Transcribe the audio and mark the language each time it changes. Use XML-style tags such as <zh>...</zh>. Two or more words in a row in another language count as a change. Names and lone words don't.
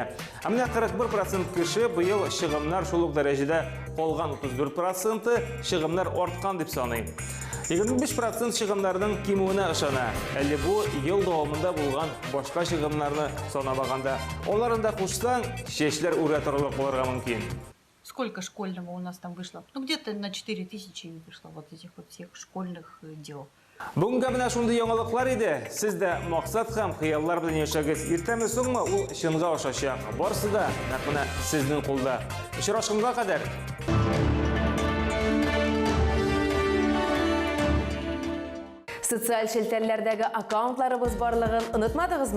<tt>Ә менә 41% кеше быел чыгымнар шул ук дәрәҗәдә калган, 34% чыгымнар арткан дип саный. 25% чыгымнарның кимүенә ышана. Әле бу ел дәвамында булган башка чыгымнарны санамаганда. Аларында кушсаң, чәчләр үрә торырлык булырга мөмкин.</tt> <ru>Сколько школьного у нас там вышло? Ну, где-то на 4000 вышло вот этих вот всех школьных дел.</ru> <tt>Бүгенге менә шундый яңалыклар иде. Сез дә максат һәм хыяллар белән яшәгез. Иртәме соңмы ул чынга ашачак. Барысы да нәкъ менә сезнең кулда. Очрашканга кадәр. Социаль челтәрләрдәге аккаунтларыбыз барлыгын онытмадыгызмы?</tt>